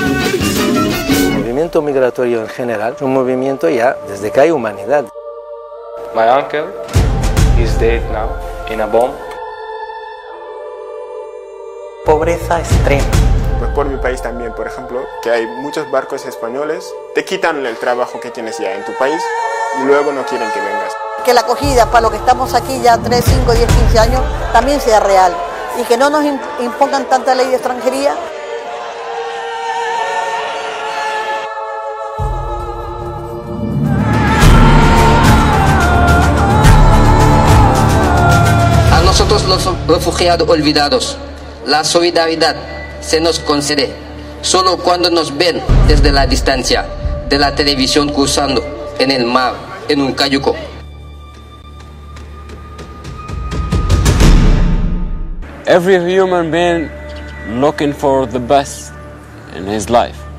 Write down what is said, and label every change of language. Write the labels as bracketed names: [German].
[Spanish] El movimiento migratorio en general es un movimiento ya desde que hay humanidad. [English] My uncle is dead now in a bomb. [Spanish] Pobreza extrema. Pues por mi país también, por ejemplo, que hay muchos barcos españoles, te quitan el trabajo que tienes ya en tu país y luego no quieren que vengas. Que la acogida para los que estamos aquí ya 3, 5, 10, 15 años también sea real y que no nos impongan tanta ley de extranjería. Todos los refugiados olvidados, la solidaridad se nos concede solo cuando nos ven desde la distancia de la televisión cruzando en el mar, en un cayuco. [English] Every human being looking for the best in his life.